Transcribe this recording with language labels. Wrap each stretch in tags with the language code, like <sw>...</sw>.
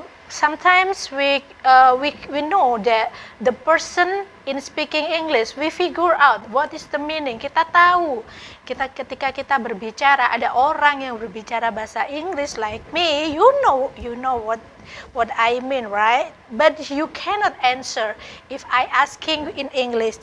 <en>Sometimes we know that the person in speaking English, we figure out what is the meaning.</en> <id>Kita tahu, ketika kita berbicara, ada orang yang berbicara bahasa Inggris</id> <en>like me, you know what I mean, right? But you cannot answer if I asking in English.</en>